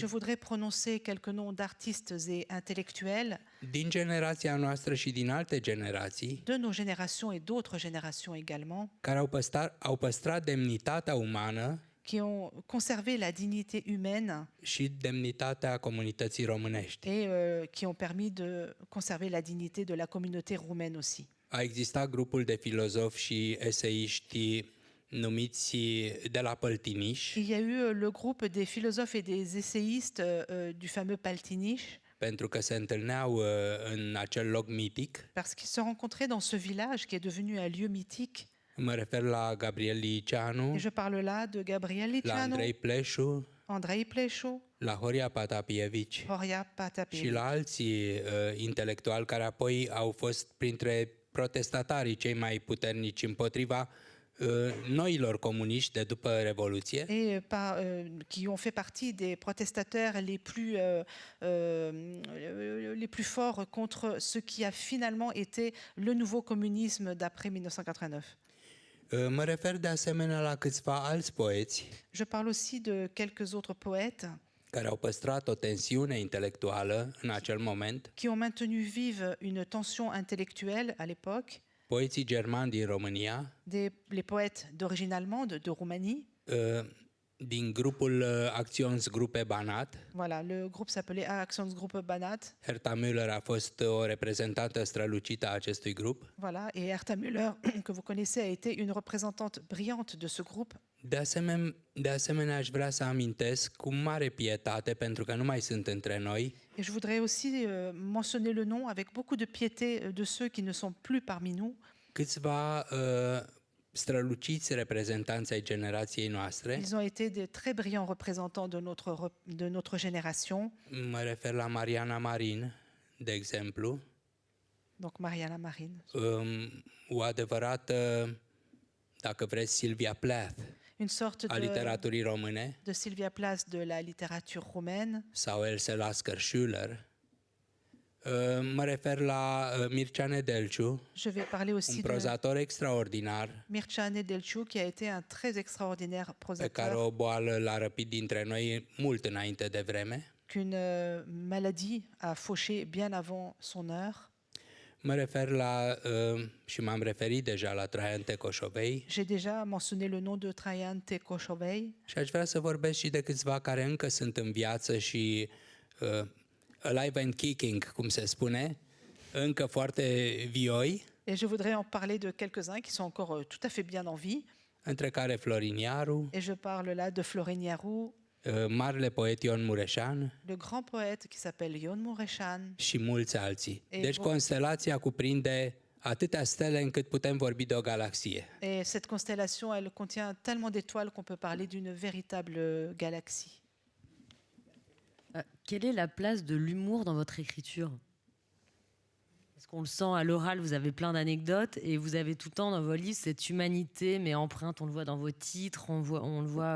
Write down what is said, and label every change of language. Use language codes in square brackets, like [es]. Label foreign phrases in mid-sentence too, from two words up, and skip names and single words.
[fr] je voudrais prononcer quelques noms d'artistes et intellectuels [ro] din generația noastră și din alte generații [fr] de nos générations et d'autres générations également, [ro] care au păstrat demnitatea umană [fr] qui ont conservé la dignité humaine [ro] și demnitatea comunității românești. [fr] et qui ont permis de conserver la dignité de la communauté roumaine aussi. [ro] A existat grupul de filozofi și eseiști numiți de la Păltiniș, [fr] Il y a eu le groupe des philosophes et des essayistes du fameux Paltiniș, [ro] pentru că se întâlneau în acel loc mitic. [fr] parce qu'ils se rencontraient dans ce village qui est devenu un lieu mythique. [ro] Mă refer la Gabriel Liceanu, [fr] Et je parle là de Gabriel [ro] la [fr] Liceanu, [ro] Andrei Pleșu, [fr] Andrei Pleșu, [ro] la Horia Patapievici [fr] Horia [ro] și [fr] Patapievici. [ro] la alții intelectuali care apoi au fost printre protestatarii cei mai puternici împotriva noilor comuniști de după Revoluție. [fr] Et qui ont fait partie des protestateurs les plus forts contre ce qui a finalement été le nouveau communisme d'après 1989. [ro] Mă refer de asemenea la câțiva alți poeți [fr] Je parle aussi de quelques autres poètes [ro] care au păstrat o tensiune intelectuală în acel moment. [fr] qui ont maintenu vive une tension intellectuelle à l'époque, [ro] Poeții germani din România, [fr] les poètes d'origine allemande de Roumanie, [ro] din grupul Acționsgruppe Banat. [fr] Voilà, le groupe s'appelait Actionsgruppe Banat. [ro] Herta Müller a fost o reprezentantă strălucită a acestui grup. [fr] Voilà, et Herta Müller, que vous connaissez, a été une représentante brillante de ce groupe. [ro] De asemenea, aș vrea să amintesc cu mare pietate, pentru că nu mai sunt între noi, [fr] Et je voudrais aussi mentionner le nom avec beaucoup de piété de ceux qui ne sont plus parmi nous. [ro] câțiva străluciți reprezentanți ai generației noastre. [fr] Ils ont été des très brillants représentants de notre génération. [ro] Mă refer la Mariana Marin, de exemplu, [fr] Donc Mariana Marin. [ro] o adevărată, dacă vreți, Silvia Plath [fr] Une sorte [ro] a literaturii române, [fr] de Sylvia Plath de la littérature roumaine. [ro] sau Else Lasker-Schüller. Mă refer la Mircea Nedelciu, [fr] Je vais parler aussi [ro] un [fr] de [ro] prozator extraordinar, [fr] Mircea Nedelciu, qui a été un très extraordinaire [ro] pe care [fr] prosateur, [ro] o boală l-a răpit dintre noi mult înainte de vreme. [fr] qu'une maladie a fauché bien avant son heure. [ro] Mă refer la, și m-am referit deja la Traian Tecoșovei, [fr] J'ai déjà mentionné le nom de Traian Tecoșovei. [ro] și aș vrea să vorbesc și de câțiva care încă sunt în viață și [en] alive and kicking, [ro] cum se spune, încă foarte vioi, [fr] Et je voudrais en parler de quelques-uns qui sont encore tout à fait bien en vie. [ro] între care Florin Iaru, [fr] Et je parle là de Florin Iaru, [ro] marele poet Ion Mureșan [fr] le grand poète qui s'appelle Ion Mureșan. [ro] și mulți alții. Ei, Deci bun. constelația cuprinde atâtea stele încât putem vorbi de o galaxie. [fr] Et cette constellation, elle contient tellement d'étoiles qu'on peut parler d'une véritable galaxie. Quelle est la place de l'humour dans votre écriture? Parce qu'on le sent à l'oral, vous avez plein d'anecdotes et vous avez tout le temps dans vos livres cette humanité, mais empreinte, on le voit dans vos titres, on le voit.